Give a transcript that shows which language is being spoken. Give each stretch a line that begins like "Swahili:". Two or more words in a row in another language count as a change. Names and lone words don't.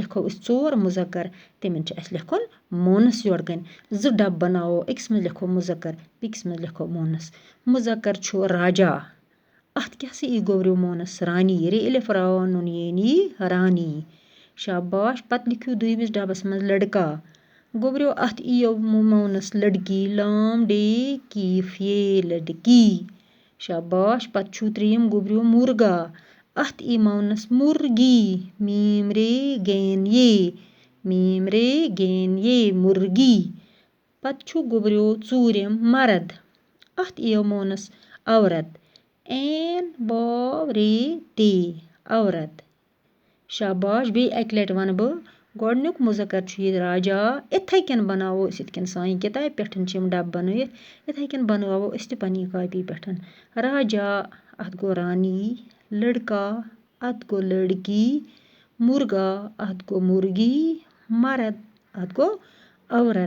Kashmiri: لیکھو أسۍ 4 مذکر تِمن چھِ اَسہِ لیکھُن مونس یورٕ کَنۍ 2 ڈبہٕ بناوو أکِس منٛز لیکھو مذکر بیٚکِس منٛز لیکھو مونس مذکر چھُ راجا اَتھ کیٛاہ سا یی گوٚبریو مونس رانی رے الف راو نُن یعنی رانی شاباش پتہٕ لیکھِو دوٚیمِس ڈبس منٛز لڑکا گوٚبریو اَتھ یِیو مونس لڑکی لام ڈے کیف یہ لڑکی شاباش پتہٕ چھُو 3 گوٚبریو مرغا اَتھ ای مونس مرغی میم رے گین یہ مرغی پتہٕ چھُ گوٚبریو 4 مرد اَتھ یِیو مونس عورت این واو رے تے عورت شاباش بیٚیہِ اَکہِ لَٹہِ وَنہٕ بہٕ گۄڈٕنیُک مُذکر چھُ یہِ راجا یِتھَے کٔنۍ بناوو أسۍ یِتھ کٔنۍ سانہِ کِتابہِ پٮ۪ٹھ چھِ یِم ڈَبہٕ بنٲیِتھ یِتھَے کٔنۍ بناوو أسۍ تہِ پنٛنی کاپی پٮ۪ٹھ راجا اَتھ گوٚو رانی لٔڑکا اَتھ گوٚو لٔڑکی مُرگا اَتھ گوٚو مُرگی مرد اَتھ گوٚو عورت